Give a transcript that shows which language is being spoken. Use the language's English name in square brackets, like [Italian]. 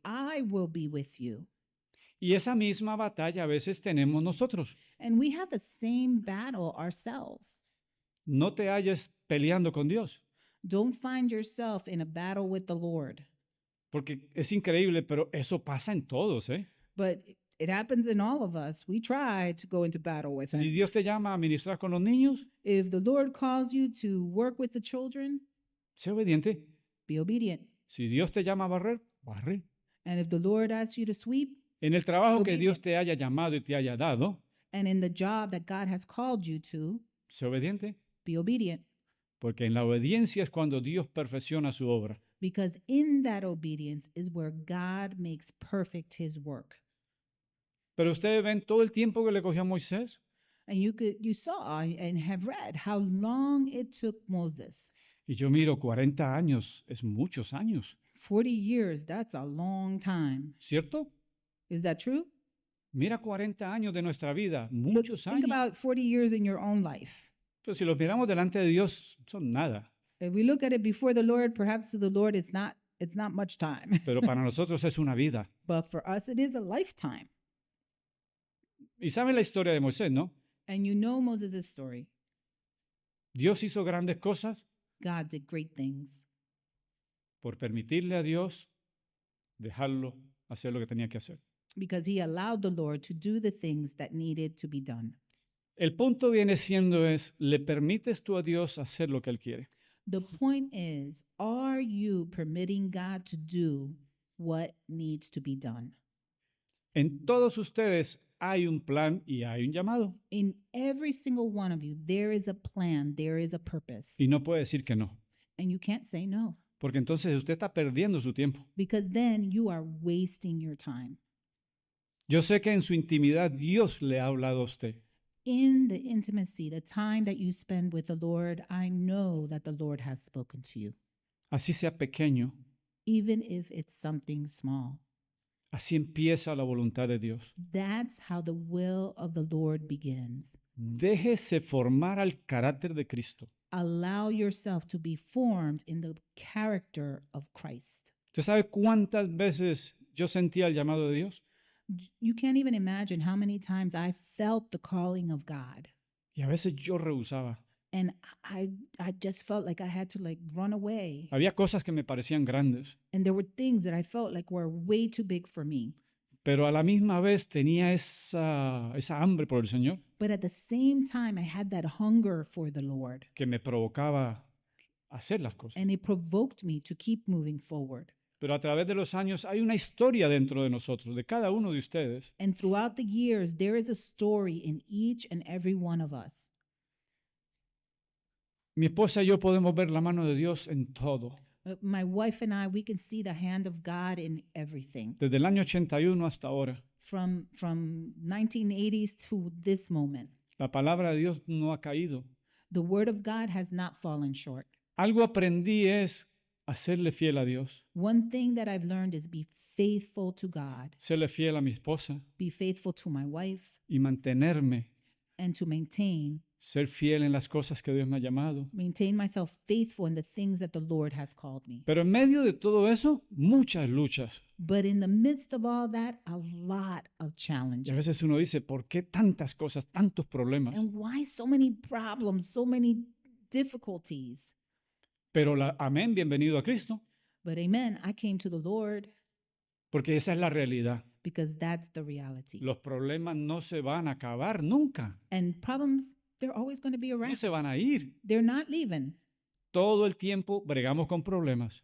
[English] I will be with you. [Spanish] Y esa misma batalla a veces tenemos nosotros. [English] And we have the same battle ourselves. [Spanish] No te halles peleando con Dios, [English] Don't find yourself in a battle with the Lord. [Spanish] porque es increíble, pero eso pasa en todos, ¿eh? [English] But It happens in all of us. We try to go into battle with [Spanish] Si [English] him. [Spanish] Dios te llama a ministrar con los niños, [English] If the Lord calls you to work with the children, [Spanish] sé obediente. [English] be obedient. [Spanish] Si Dios te llama a barrer, barre. [English] And if the Lord asks you to sweep, [Spanish] En el trabajo que [English] Obedient. [Spanish] Dios te haya llamado y te haya dado, [English] and in the job that God has called you to, [Spanish] sé obediente. [English] be obedient. [Spanish] Porque en la obediencia es cuando Dios perfecciona su obra. [English] Because in that obedience is where God makes perfect his work. [Spanish] Pero ustedes ven todo el tiempo que le cogió a Moisés. [English] And you saw and have read how long it took Moses. [Spanish] Y yo miro, 40 años es muchos años, [English] 40 years, that's a long time. [Spanish] ¿cierto? [English] Is that true? [Spanish] Mira 40 años de nuestra vida, [English] Look, [Spanish] muchos [English] think [Spanish] años. [English] about 40 years in your own life. [Spanish] Pero si los miramos delante de Dios, son nada. [English] If we look at it before the Lord, perhaps to the Lord it's not much time. [Spanish] Pero para nosotros es una vida. [English] But for us it is a lifetime. [Spanish] Y saben la historia de Moisés, ¿no? [English] And you know Moses' story. [Spanish] Dios hizo grandes cosas [English] God did great things [Spanish] por permitirle a Dios dejarlo hacer lo que tenía que hacer. [English] because he allowed the Lord to do the things that needed to be done. [Spanish] El punto viene siendo es, ¿le permites tú a Dios hacer lo que Él quiere? [English] The point is, are you permitting God to do what needs to be done? [Spanish] En todos ustedes hay un plan y hay un llamado. [English] In every single one of you, there is a plan, there is a purpose. [Spanish] Y no puede decir que no, [English] And you can't say no [Spanish] porque entonces usted está perdiendo su tiempo. [English] because then you are wasting your time. [Spanish] Yo sé que en su intimidad Dios le ha hablado a usted. [English] In the intimacy, the time that you spend with the Lord, I know that the Lord has spoken to you, [Spanish] Así sea pequeño, [English] even if it's something small. [Spanish] así empieza la voluntad de Dios. [English] That's how the will of the Lord begins. [Spanish] Déjese formar al carácter de Cristo. [English] Allow yourself to be formed in the character of Christ. [Spanish] ¿Usted sabe cuántas veces yo sentía el llamado de Dios? [English] You can't even imagine how many times I felt the calling of God. [Spanish] Y a veces yo rehusaba. [English] And I just felt like I had to run away. [Spanish] Había cosas que me parecían grandes, [English] And there were things that I felt like were way too big for me. [Spanish] pero a la misma vez tenía esa hambre por el Señor [English] But at the same time, I had that hunger for the Lord. [Spanish] que me provocaba hacer las cosas. [English] And it provoked me to keep moving forward. [Spanish] Pero a través de los años hay una historia dentro de nosotros, de cada uno de ustedes, [English] And throughout the years, there is a story in each and every one of us. [Spanish] Mi esposa y yo podemos ver la mano de Dios en todo. [English] My wife and I, we can see the hand of God in everything. [Spanish] Desde el año 81 hasta ahora, [English] From 1980s to this moment, [Spanish] la palabra de Dios no ha caído. [English] the word of God has not fallen short. [Spanish] Algo aprendí es hacerle fiel a Dios, [English] One thing that I've learned is be faithful to God, [Spanish] serle fiel a mi esposa [English] be faithful to my wife, [Spanish] y mantenerme, [English] and to maintain [Spanish] ser fiel en las cosas que Dios me ha llamado. [English] myself faithful in the things that the Lord has called me. [Spanish] Pero en medio de todo eso, muchas luchas. [English] But in the midst of all that, a lot of [Spanish] Y a [English] challenges. [Spanish] veces uno dice, ¿por qué tantas cosas, tantos problemas? [English] And why so many problems, so many difficulties? [Spanish] Pero amén, bienvenido a Cristo, [English] But amen, I came to the Lord [Spanish] porque esa es la realidad. [English] because that's the reality. [Spanish] Los problemas no se van a acabar nunca, [English] And problems, they're always going to be [Spanish] no [English] around. [Spanish] se van a ir. [English] They're not leaving. [Spanish] Todo el tiempo bregamos con problemas.